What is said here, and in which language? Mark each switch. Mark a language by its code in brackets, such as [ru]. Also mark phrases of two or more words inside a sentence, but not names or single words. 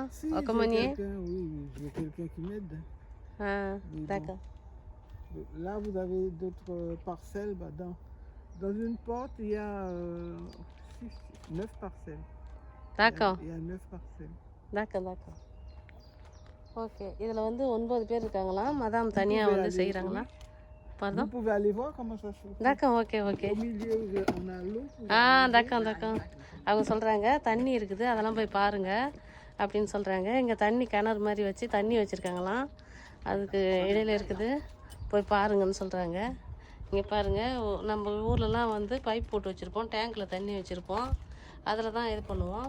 [fr] Si, au j'ai communier? j'ai quelqu'un qui m'aide. Ah, Mais d'accord. bon. Là, vous avez d'autres parcelles. Bah, dans une porte, il y a 9 parcelles. D'accord. Il y a 9 parcelles. d'accord. [ta] ஓகே, இதில் வந்து 9 பேர் இருக்காங்களாம். மதாம் தனியாக வந்து செய்கிறாங்களா? [fr] Vous Pardon? pouvez aller voir comment ça se fait. d'accord, ok. Au milieu, on a l'eau. d'accord. [ta] அவங்க சொல்கிறாங்க தண்ணி இருக்குது, அதெல்லாம் போய் பாருங்கள் அப்படின்னு சொல்கிறாங்க. இங்கே தண்ணி கிணறு மாதிரி வச்சு தண்ணி வச்சுருக்காங்களாம், அதுக்கு இடையில இருக்குது, போய் பாருங்கன்னு சொல்கிறாங்க. இங்கே பாருங்கள், நம்ம ஊர்லலாம் வந்து பைப் போட்டு வச்சுருப்போம், டேங்க்கில் தண்ணி வச்சுருப்போம், அதில் தான் இது பண்ணுவோம்.